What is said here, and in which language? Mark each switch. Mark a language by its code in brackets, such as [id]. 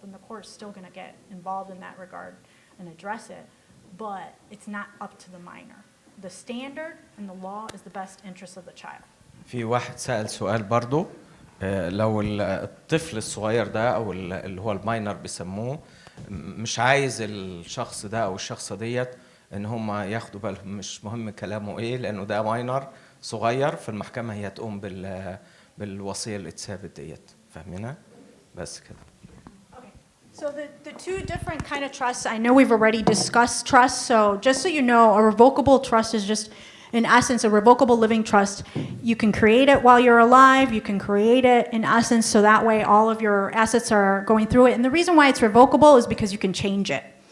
[en] Then the court's still going to get involved in that regard and address it, but it's not up to the minor. The standard and the law is the best interest of the child. [ar] في واحد سأل سؤال برضو، لو الطفل الصغير ده أو اللي هو الماينر بيسموه مش عايز الشخص ده أو الشخصة ديت إن هم ياخدوا بالهم، مش مهم كلامه إيه لأنه ده ماينر صغير، في المحكمة هي تقوم بالوصية اللي اتثابت ديت. فاهمينها؟ بس كده. [en] So the two different kind of trusts, I know we've already discussed trusts, so just so you know, a revocable trust is just, in essence, a revocable living trust. You can create it while you're alive, you can create it in essence, so that way all of your assets are going through it. And the reason why it's revocable is because you can change it.